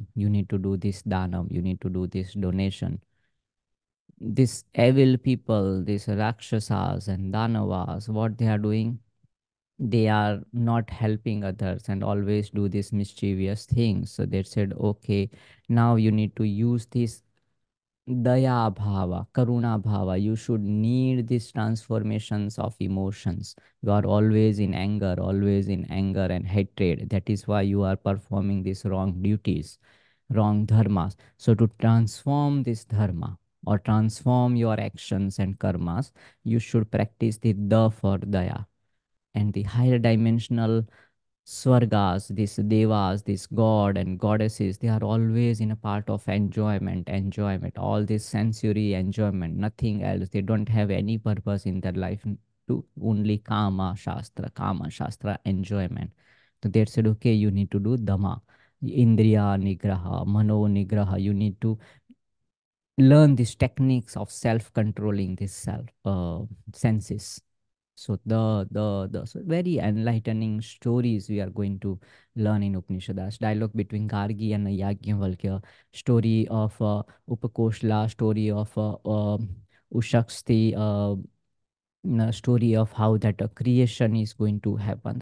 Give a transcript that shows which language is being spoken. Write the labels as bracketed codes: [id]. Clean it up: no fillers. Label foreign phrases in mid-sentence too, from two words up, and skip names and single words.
[en] You need to do this danam. You need to do this donation. This evil people, these Rakshasas and Danavas, what they are doing? They are not helping others and always do these mischievous things. So they said, okay, now you need to use this [sa] daya bhava, karuna bhava. [en] You should need these transformations of emotions. You are always in anger and hatred. That is why you are performing these wrong duties, wrong dharmas. So to transform this dharma or transform your actions and karmas, you should practice the da for daya, and the higher dimensional Swargas, these devas, these god and goddesses, they are always in a part of enjoyment, all this sensory enjoyment, nothing else. They don't have any purpose in their life to only [sa] kama shastra [en] enjoyment. So they said, okay, you need to do dhamma, [sa] indriya nigraha, mano nigraha. [en] You need to learn these techniques of self-controlling this self senses. So the so very enlightening stories we are going to learn in Upanishads. Dialogue between Gargi and Yajnavalkya, story of Upakoshla, story of Ushaksti, story of how that creation is going to happen.